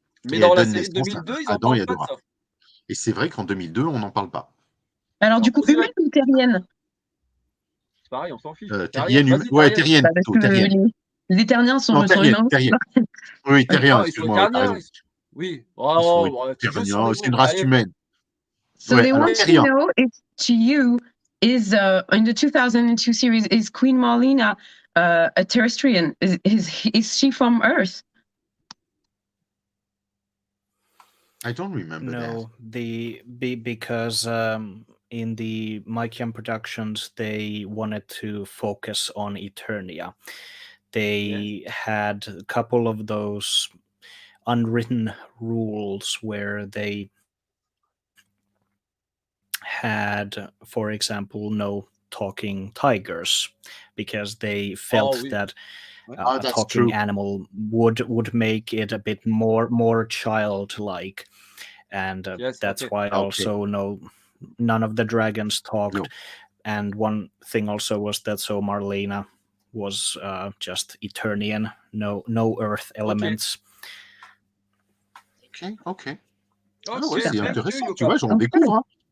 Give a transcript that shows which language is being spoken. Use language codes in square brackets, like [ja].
[fr] Mais dans la série de 2002, ils en parlent pas de ça. Et c'est vrai qu'en 2002, on n'en parle pas. Alors, du coup, humaine ou terrienne? C'est pareil, on s'en fiche. Terrienne. Terrienne. Les Terriens sont humains. Oui, Terriens, excuse-moi. Oui. C'est une race humaine. [en] So they want to know if to you is in the 2002 series is Queen Marlena a terrestrian? Is she from Earth? I don't remember that. Because in the Mike productions they wanted to focus on Eternia. They had a couple of those unwritten rules where they had, for example, no talking tigers because they felt that a talking animal would make it a bit more childlike, and that's why also none of the dragons talked. And one thing also was that Marlena was just Eternian, no earth elements. [fr] Ok. C'est intéressant, tu vois, j'en découvre.